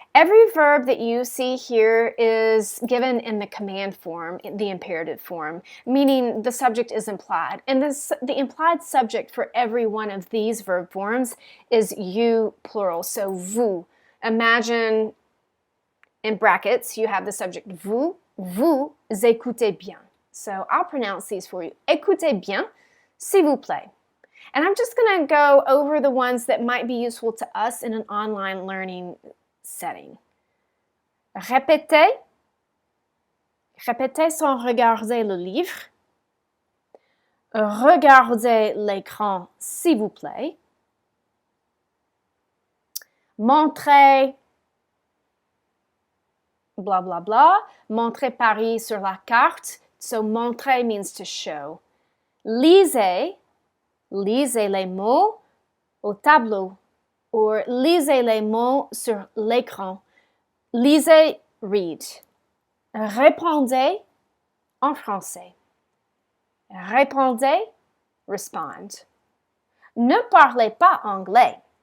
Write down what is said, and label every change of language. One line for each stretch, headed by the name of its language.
English: Every verb that you see here is given in the command form, in the imperative form, meaning the subject is implied. And the implied subject for every one of these verb forms is you, plural, so vous. Imagine in brackets you have the subject
French: vous écoutez bien.
English: So I'll pronounce these for you.
French: Écoutez bien, s'il vous plaît.
English: And I'm just going to go over the ones that might be useful to us in an online learning setting.
French: Répétez. Répétez sans regarder le livre. Regardez l'écran, s'il vous plaît. Montrez blah blah blah. Montrez Paris sur la carte.
English: So montrer means to show.
French: Lisez les mots au tableau, or lisez les mots sur l'écran. Lisez, read. Répondez en français. Répondez, respond. Ne parlez pas anglais.